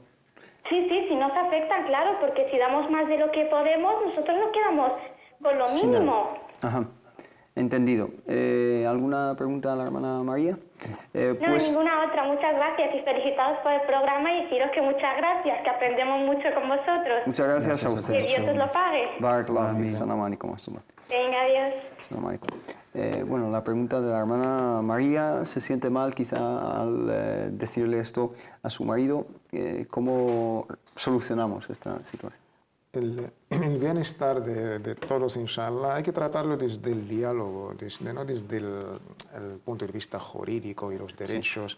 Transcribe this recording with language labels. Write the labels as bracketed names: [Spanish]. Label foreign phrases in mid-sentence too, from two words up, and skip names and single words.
[Spanish] Sí, nos afectan, claro, porque si damos más de lo que podemos, nosotros nos quedamos con lo mínimo. Ajá, entendido. ¿Alguna pregunta a la hermana María? No, ninguna otra. Muchas gracias y felicitados por el programa y deciros que muchas gracias, que aprendemos mucho con vosotros. Muchas gracias a Que ustedes. Dios os lo pague. [Arabic] بارك الله فيك. سلام عليكم. [Spanish] Venga, adiós. [Arabic] سلام عليكم. [Spanish] Bueno, la pregunta de la hermana María se siente mal quizá al decirle esto a su marido. ¿Cómo solucionamos esta situación? El bienestar de todos, inshallah, hay que tratarlo desde el diálogo, no desde el punto de vista jurídico y los derechos.